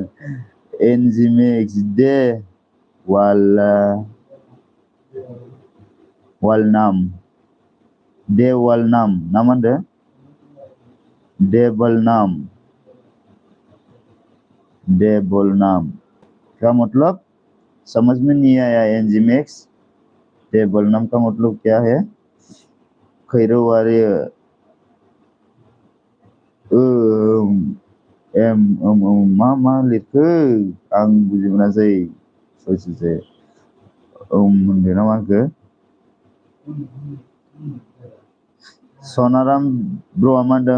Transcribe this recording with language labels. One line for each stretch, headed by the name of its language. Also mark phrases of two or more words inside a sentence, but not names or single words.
Bodo: एनजिमेक्स दे वालनाम दे वालनाम ना मा होनदों?
Hindi: देवलनाम का मतलब समझ में नहीं आया। एनजिमेक्स देवलनाम का मतलब क्या है?
Bodo: खैरौवारि मा लिरखो आं बुजि मोनासै। सयसो होनदों ना मा होनखो? सनाराम ब्र'आ मा होनदों?